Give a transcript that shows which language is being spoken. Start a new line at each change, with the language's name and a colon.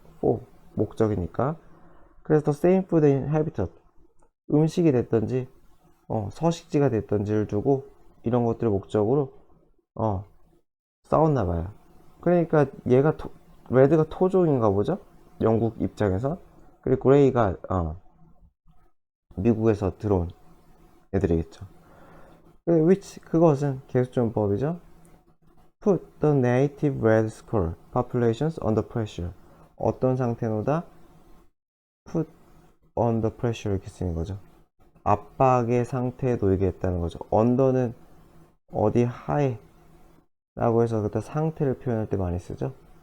Korean: for, 목적이니까. 그래서
English: the same food and habitat,
Korean: 음식이 됐던지 서식지가 됐던지를 두고 이런 것들을 목적으로 싸웠나 봐요. 그러니까 얘가 레드가 토종인가 보죠? 영국 입장에서. 그리고 그레이가 미국에서 들어온 애들이겠죠. which, 그것은 계속존법이죠.
English: put the native red squirrel populations under pressure.
Korean: 어떤 상태로다?
English: put under pressure
Korean: 이렇게 쓰는 거죠. 압박의 상태에 놓이게 했다는 거죠. under는 어디 하에 라고 해서 그때 상태를 표현할 때 많이 쓰죠.